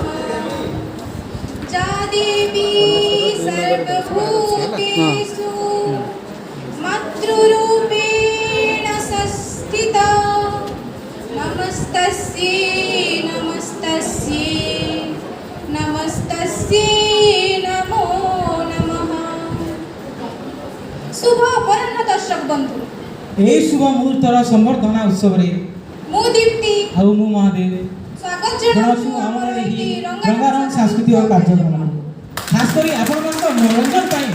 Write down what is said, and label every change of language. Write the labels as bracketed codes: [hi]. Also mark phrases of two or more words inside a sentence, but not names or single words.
[sa] जा देवी सर्वभूतेषु मातृरूपेण संस्थिता नमस्तस्यै नमो नमः। [or] ଶୁଭ ଅପରାହ୍ନ ଦର୍ଶକ ବନ୍ଧୁ। ଏହି ଶୁଭ ମୁହୂର୍ତ୍ତର ସମ୍ବର୍ଦ୍ଧନା ଉତ୍ସବ ରେ ମୁ ଦୀପ୍ତି ଆଉ ମୁ ମହାଦେବ ସ୍ୱାଗତ ଜଣାଉଛୁ ଆମର ଏହି ରଙ୍ଗାରଙ୍ଗ ସାଂସ୍କୃତିକ କାର୍ଯ୍ୟକ୍ରମ ଖାସ କରି ଆପଣ ମନ ମନୋରଞ୍ଜନ ପାଇ